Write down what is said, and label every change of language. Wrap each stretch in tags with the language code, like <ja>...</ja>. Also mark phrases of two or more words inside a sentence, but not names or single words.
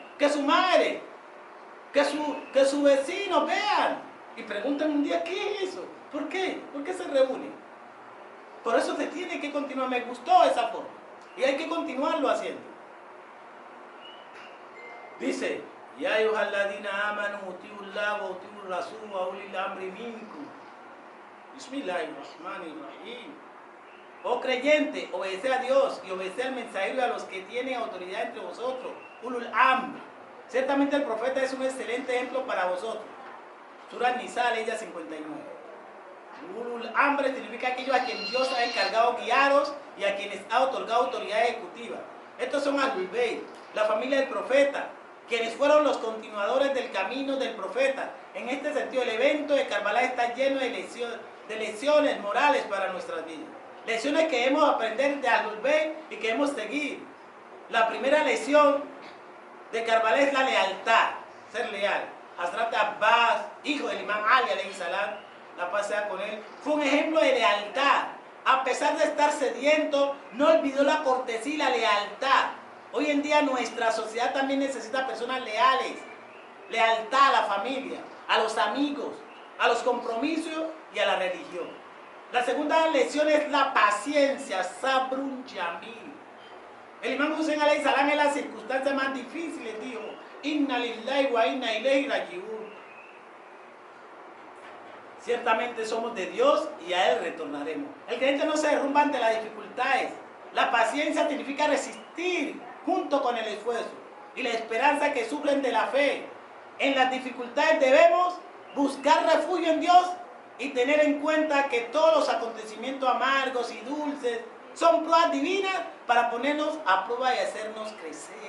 <es>Que su madre, que su vecino vean. Y preguntan un día, ¿qué es eso? ¿Por qué? ¿Por qué se reúnen? Por eso se tiene que continuar. Me gustó esa forma. Y hay que continuarlo haciendo.</es> <ar>Dice, يا أيها الذين آمنوا أطيعوا الله وأطيعوا الرسول وأولي الأمر منكم. Bismillahirrahmanirrahim.</ar> <es>Oh creyente, obedece a Dios y obedece al mensajero y a los que tienen autoridad entre vosotros.</es> <ar>أولو الأمر.</ar> <es>Ciertamente el profeta es un excelente ejemplo para vosotros. Surah Nisa, ley 59.</es> <ar>أولو الأمر</ar> <es>significa aquellos a quienes Dios ha encargado guiaros y a quienes ha otorgado autoridad ejecutiva. Estos son Ahlul Bayt, la familia del profeta, quienes fueron los continuadores del camino del profeta. En este sentido, el evento de Karbala está lleno de lecciones morales para nuestras vidas. Lecciones que debemos aprender de Ahlul Bayt y que debemos seguir. La primera lección de Karbala es la lealtad, ser leal. Hazrat Abbas, hijo del imán Ali</es> <ar>عليه السلام,</ar> <es>la paz sea con él, fue un ejemplo de lealtad. A pesar de estar sediento, no olvidó la cortesía y la lealtad. Hoy en día nuestra sociedad también necesita personas leales. Lealtad a la familia, a los amigos, a los compromisos y a la religión. La segunda lección es la paciencia,</es> <ar>صبر جميل.</ar> <es>El imán Hussein</es> <ar>عليه السلام</ar> <es>en las circunstancias más difíciles dijo:</es> <ar>إنا لله وإنا إليه راجعون.</ar> <es>Ciertamente somos de Dios y a Él retornaremos. El creyente no se derrumba ante las dificultades. La paciencia significa resistir junto con el esfuerzo y la esperanza que suplen de la fe. En las dificultades debemos buscar refugio en Dios y tener en cuenta que todos los acontecimientos amargos y dulces son pruebas divinas para ponernos a prueba y hacernos crecer.</es>